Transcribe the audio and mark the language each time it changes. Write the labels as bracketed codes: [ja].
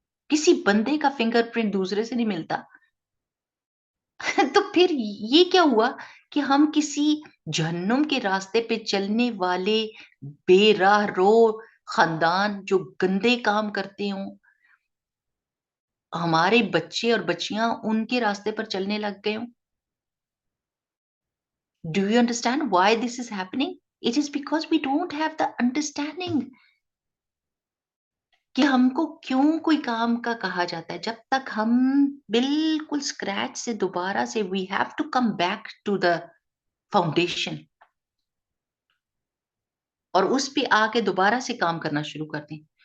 [ur] کسی بندے کا فنگر پرنٹ دوسرے سے نہیں ملتا. تو پھر یہ کیا ہوا کہ ہم کسی جہنم کے راستے پہ چلنے والے بے راہ رو خاندان جو گندے کام کرتے ہوں، ہمارے بچے اور بچیاں ان کے راستے پر چلنے لگ گئے ہوں. [en] Do you understand why this is happening? It is because we don't have the understanding [ur] کہ ہم کو کیوں کوئی کام کا کہا جاتا ہے. جب تک ہم بالکل اسکریچ سے دوبارہ سے [en] we have to come back to the foundation [ur] اور اس پہ آ کے دوبارہ سے کام کرنا شروع کر دیں.